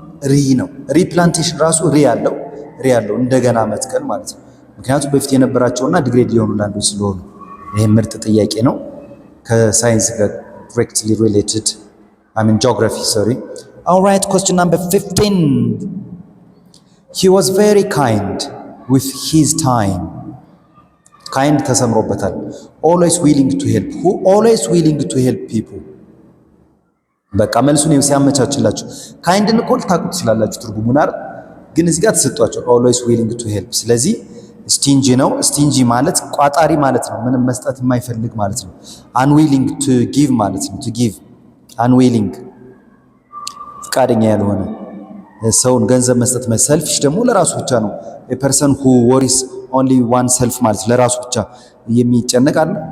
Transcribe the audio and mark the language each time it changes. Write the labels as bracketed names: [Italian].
[Amharic] ሪ ነው። ሪፕላንቴሽን ራሱ ሪ ያለው እንደገና መትከል ማለት ነው። ምክንያቱም በፊት የነበራቸውና ዲግሬድ የሆኑ ላንዶች ስለሆኑ። ይሄ ምርጥ ጥያቄ ነው ከሳይንስ ጋር [English] directly related geography sorry. All right, question number 15. He was very kind with his time. [Amharic] ካይንድ ተሰምሮበታል። [English] always willing to help who always willing to help people [Amharic] በቃ መልሱን ሲያመቻችላችሁ ካይንድን እኮ ልታውቁት ትችላላችሁ ትርጉሙን አይደል? ግን እዚህ ጋር ተሰጥቷቸው [English] always willing to help። [Amharic] ስለዚህ ስቲንጂ ነው። ስቲንጂ ማለት ቋጣሪ ማለት ነው። ምንም መስጠት የማይፈልግ ማለት ነው። [English] unwilling to give [Amharic] ማለት ነው። to give unwilling ፍቃደኛ ያልሆነ ሰውን ገንዘብ መስጠት ሰልፊሽ ደግሞ ለራሱ ብቻ ነው። [English] a person who worries only one self [Amharic] ማለት ለራሱ ብቻ የሚጨነቅ አለ።